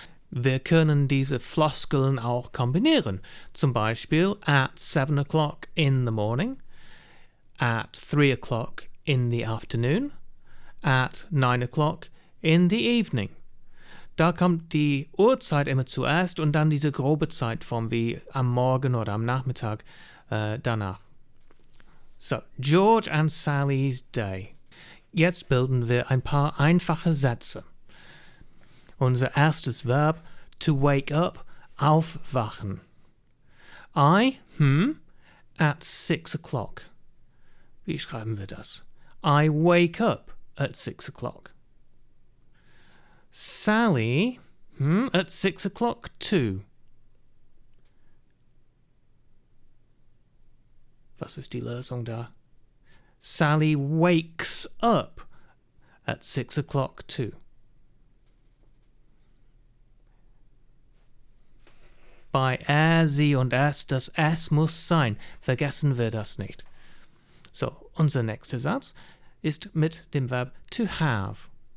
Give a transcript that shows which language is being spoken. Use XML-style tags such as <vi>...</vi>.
<de>Wir können diese Floskeln auch kombinieren, zum Beispiel</de> <en>at 7 o'clock in the morning, at 3 o'clock in the afternoon, at 9 o'clock in the evening.</en> <de>Da kommt die Uhrzeit immer zuerst und dann diese grobe Zeitform wie am Morgen oder am Nachmittag danach.</de> <en>So, George and Sally's day.</en> <de>Jetzt bilden wir ein paar einfache Sätze. Unser erstes Verb, to wake up, aufwachen.</de> <en>I, at 6 o'clock.</en> <de>Wie schreiben wir das?</de> <en>I wake up at 6 o'clock. Sally, at 6 o'clock too.</en> <de>Was ist die Lösung da?</de> <en>Sally wakes up at 6 o'clock too.</en> <de>bei sie und es, das es muss sein. Vergessen wir das nicht. So, unser nächster Satz ist mit dem Verb to have.</de>